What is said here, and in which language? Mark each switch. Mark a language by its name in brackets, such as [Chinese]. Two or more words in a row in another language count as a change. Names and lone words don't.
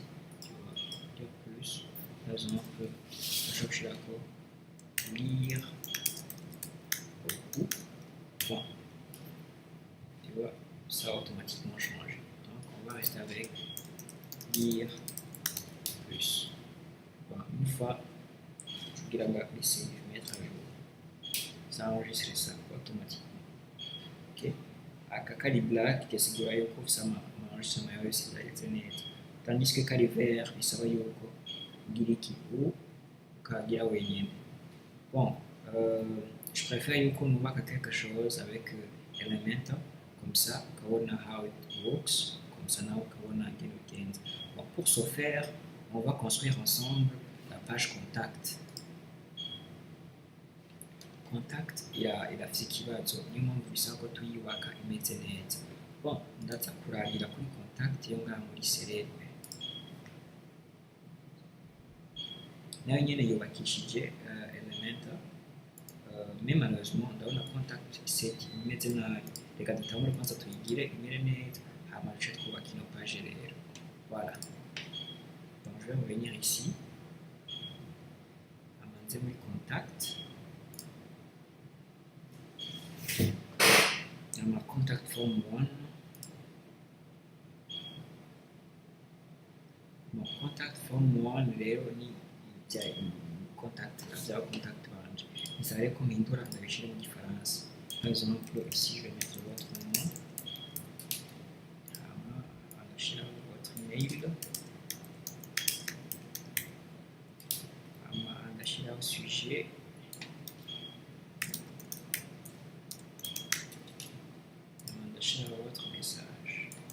[French] Tu vois, lire plus, par exemple, je suis d'accord, lire beaucoup, bon, tu vois, ça a automatiquement changé. Donc on va rester avec lire plus. Bon, une fois, je vais essayer de mettre à jour. Ça enregistre ça automatiquement. [Rundi] Ok? Aka kari black gasigura yuko ufise amaenregistrement yawe yose yagenze neza, [French] tandis que [Rundi] kari vert bisaba yuko ugira iki ukagira wenyine. [French] Bon, je préfère [Rundi] yuko nubaka [French] quelque chose avec Elementor, comme ça ukabona [English] how it works, [French] comme ça [Rundi] nawe ukabona ngene ugenza. [French] Bon, pour ce faire, on va construire ensemble la page contact. [Rundi] Contact irafise ikibazo, niyo mpamvu bisaba ko tuyubaka imeze neza. Bon, ndaza kurabira kuri contact yo ngaha muri Serebe, nayo nyene yubakishije Elementor, [French] mais malheureusement [Rundi] ndabona contact set imeze nabi. Reka dutangure kwanza tuyigire imere neza hama duce twubaka ino page rero. [French] Voilà, donc je vais revenir ici, [Rundi] amanze muri contact. [English] Ma contact form 1. [Rundi] Bon, [English] contact form [Rundi] 1 rero ni bya contact banje. Bisaba rero ko mpindura ndabishyira mu gifaransa. [French] Par exemple, ici je vais mettre votre nom, ndashyiraho votre mail, ndashyiraho sujet, votre message.